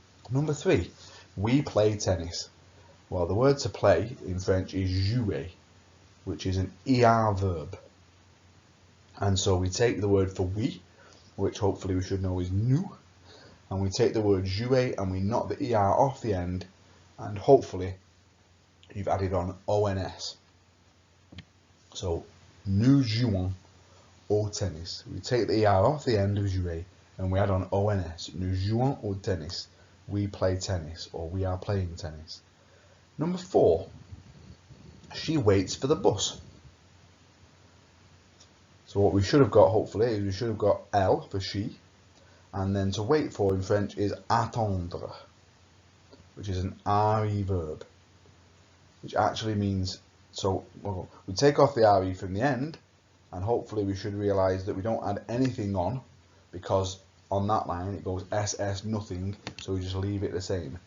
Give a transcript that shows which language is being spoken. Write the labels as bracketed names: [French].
[English] Number 3, we play tennis. Well, the word to play in French is jouer, which is an ER verb. And so we take the word for we, which hopefully we should know is nous, and we take the word jouer and we knock the ER off the end, and hopefully you've added on ONS. [French] So, nous jouons au tennis. [English] We take the ER off the end of jouer and we add on ONS. [French] Nous jouons au tennis. [English] We play tennis, or we are playing tennis. Number 4, she waits for the bus. So what we should have got, hopefully, is we should have got elle for she, and then to wait for in French is attendre, which is an RE verb, which actually means, so well, we take off the RE from the end, and hopefully we should realise that we don't add anything on, because on that line it goes SS nothing, so we just leave it the same.